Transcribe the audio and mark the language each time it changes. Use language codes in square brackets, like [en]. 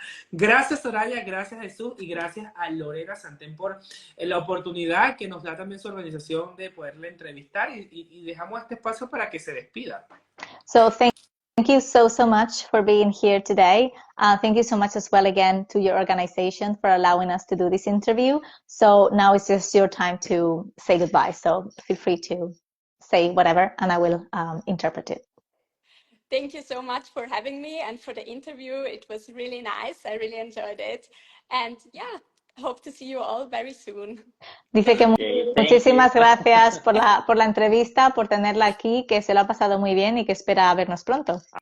[es] Gracias, Soraya, gracias, Jesús, y gracias a Lorena Santen por la oportunidad que nos da también su organización de poderle entrevistar, y dejamos este espacio para que se despida. [en] So thank you so much for being here today. Thank you so much as well again to your organization for allowing us to do this interview. So now it's just your time to say goodbye. So feel free to say whatever and I will interpret it. Thank you so much for having me and for the interview. It was really nice. I really enjoyed it. And yeah, hope to see you all very soon. [es] Dice que muchísimas gracias por la entrevista, por tenerla aquí, que se lo ha pasado muy bien y que espera vernos pronto.